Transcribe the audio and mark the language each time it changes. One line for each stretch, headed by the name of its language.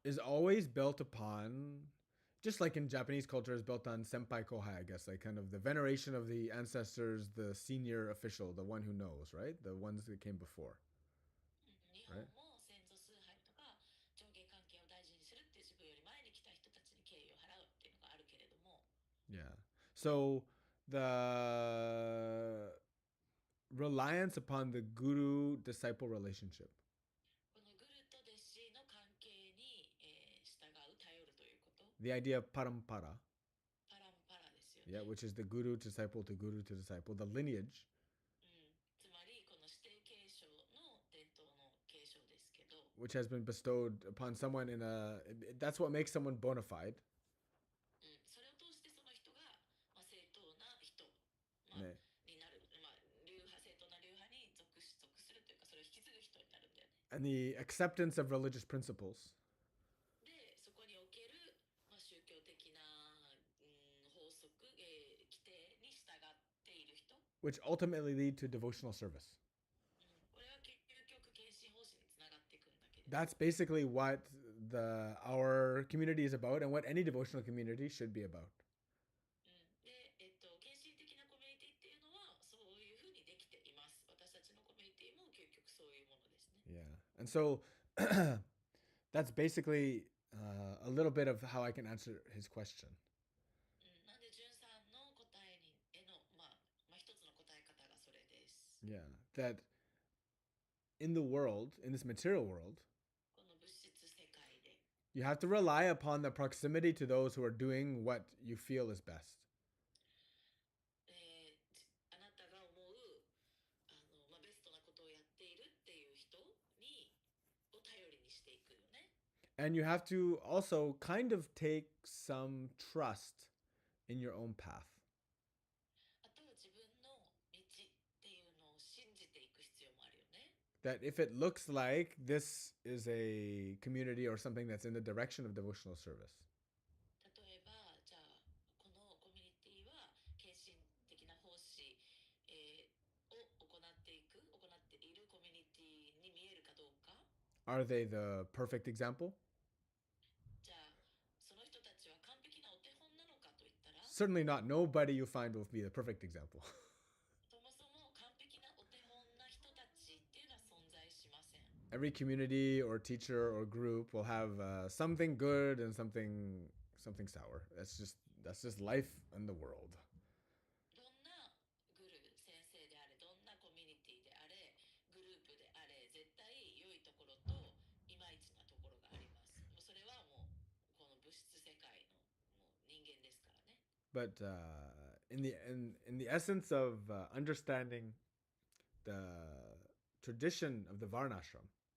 English: is always built upon, just like in Japanese culture, is built on senpai kohai, I guess, like kind of the veneration of the ancestors, the senior official, the one who knows, right? The ones that came before.
Japanese: 日本も先祖崇拝とか上下関係を大事にするっていう自分より前に来た人たちに敬意を払うっていうのがあるけれども
English: Yeah. So the reliance upon the guru disciple relationship,
Japanese: このグルと弟子の関係に、従う頼るということ
English: the idea of parampara,
Japanese: パランパラですよ
English: yeah,
Japanese: ね、
English: which is the guru to disciple, the lineage,
Japanese: つまりこの指定継承の伝統の継承ですけど、
English: which has been bestowed upon someone in a, that's what makes someone bona fide.
Japanese: それを通してその人が、正当な人、ねになる、流派正当な流派に属するというかそれを引き継ぐ人になるんだよね。
English: And the acceptance of religious principles,
Japanese: でそこにおける、宗教的な、法則、規定に従っている人、
English: which ultimately lead to devotional service.
Japanese: これは究極献身奉仕につながっていくんだけれど、
English: That's basically what our community is about and what any devotional community should be about.
Japanese: で、献身的なコミュニティっていうのはそういうふうにできています。私たちのコミュニティも究極そういうものですね。
English: Yeah. And so that's basically a little bit of how I can answer his question.
Japanese: なんで、じゅんさんの答えにへの、一つの答え方がそれです。
English: Yeah. That in the world, in this material world,
Japanese: この物質世界で
English: you have to rely upon the proximity to those who are doing what you feel is best.
Japanese: あなたが思うベストなことをやっているっていう人にを頼りにしていくよね。
English: And you have to also kind of take some trust in your own path.
Japanese: あとは自分の道っていうのを信じていく必要もあるよね。
English: That if it looks like this is a community or something that's in the direction of devotional service,
Japanese: 例えばじゃあこのコミュニティは献身的な奉仕、を行っているコミュニティに見えるかどうか。
English: are they the perfect example?
Japanese: じゃあその人たちは完璧なお手本なのかといったら、
English: Certainly not. Nobody you find will be the perfect example.
Japanese: そもそも完璧なお手本な人たちっていうのは存在しません。
English: Every community or teacher or group will have something good and something sour. That's just life and the world.
Japanese: どんなグルー先生であれ、どんなコミュニティであれ、グループであれ、絶対良いところといまいちなところがあります。もうそれはもうこの物質世界のもう人間ですからね。
English: But in the essence of understanding the tradition of the Varnashram,